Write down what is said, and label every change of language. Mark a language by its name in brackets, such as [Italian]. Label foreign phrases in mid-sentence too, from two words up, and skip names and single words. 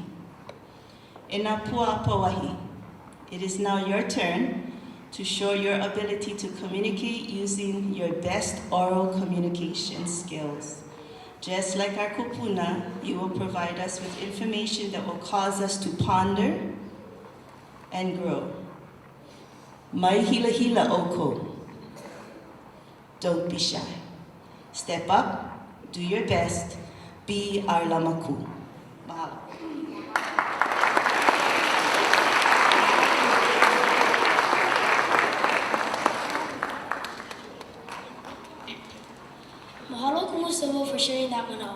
[English] In a pua pawahi, it is now your turn to show your ability to communicate using your best oral communication skills. Just like our kupuna, you will provide us with information that will cause us to ponder and grow. [Hawaiian] Mai hila hila oko. [English] Don't be shy. Step up, do your best, be our Lamakū. Mahalo. Mahalo Kumu Silva for sharing that manao.